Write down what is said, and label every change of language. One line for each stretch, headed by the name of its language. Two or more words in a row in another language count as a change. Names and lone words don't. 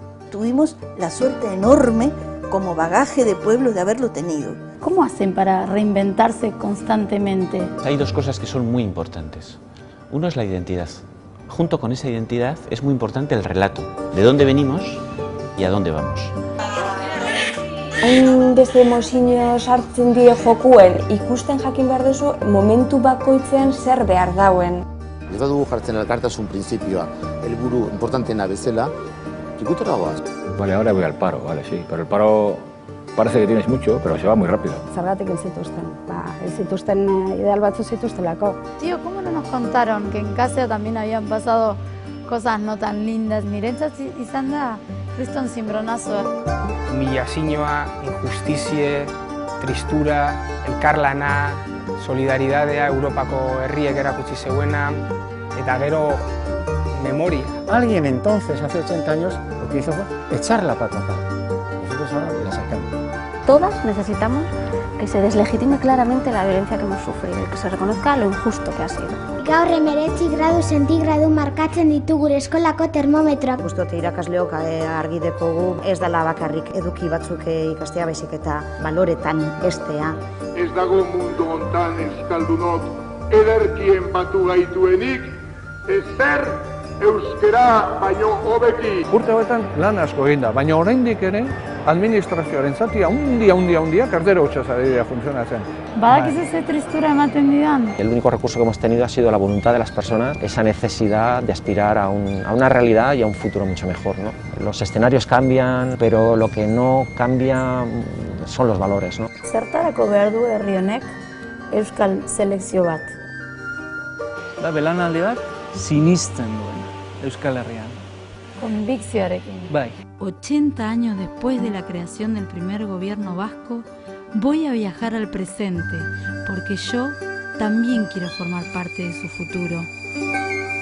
Spanish: Tuvimos la suerte enorme como bagaje de pueblo de haberlo tenido. ¿Cómo hacen para reinventarse constantemente? Hay dos cosas que son muy importantes. Uno es la identidad. Junto con esa identidad es muy importante el relato. De dónde venimos y a dónde vamos.
Basque: Hain beste mozino sartzen die jokuen, ikusten jakin behar duzu momentu bakoitzean zer behar dauen. Ez badugu jartzen elkartasun printzipioa, helburu importanteena bezala, ikutora goaz.
Spanish: Vale, ahora voy al paro, vale, sí, pero el paro parece que tienes mucho, pero se va muy rápido.
Basque: Zergatik ez zituzten ideal batzu zituztelako.
Spanish: Tío, ¿cómo no nos contaron que en casa también habían pasado cosas no tan lindas?
Basque: Niretzat izan da, kriston zimbronazo. Humillazioa, injustizie, tristura, elkarlana, solidaridadea Europako herriek erakutsi zeuena, eta gero memoria.
Spanish: Alguien entonces, hace 80 años, lo que hizo fue echar la patata. Nosotros ahora la sacamos. Todas necesitamos que se deslegitime claramente la violencia que hemos sufrido y que se reconozca lo injusto que ha sido.
Basque: Gaur 19 gradu zentigradu markatzen ditu gure eskolako termometroak. Uste dut irakasleok argi dekogu ez dela bakarrik eduki batzuk ikastea, baizik eta baloretan heztea. Ez dago mundu hontan euskaldunok ederkien batu gaituenik, ezer euskera baino hobeki. Urte hauetan lan asko egin da, baina oraindik ere administrazioaren zatia handia kardero hutsaz ari dira funtzionatzen. Badakizu ze tristura ematen didan.
Spanish: El único recurso que hemos tenido ha sido la voluntad de las personas, esa necesidad de aspirar a una realidad y a un futuro mucho mejor, ¿no? Los escenarios cambian, pero lo que no cambia son los valores, ¿no?
Basque: Zertarako behar du herri honek euskal selekzio bat? Da belanaldi bat sinisten duena Euskal Herrian. Conviccionarekin. Bai.
Spanish: 80 años después de la creación del primer gobierno vasco, voy a viajar al presente, porque yo también quiero formar parte de su futuro.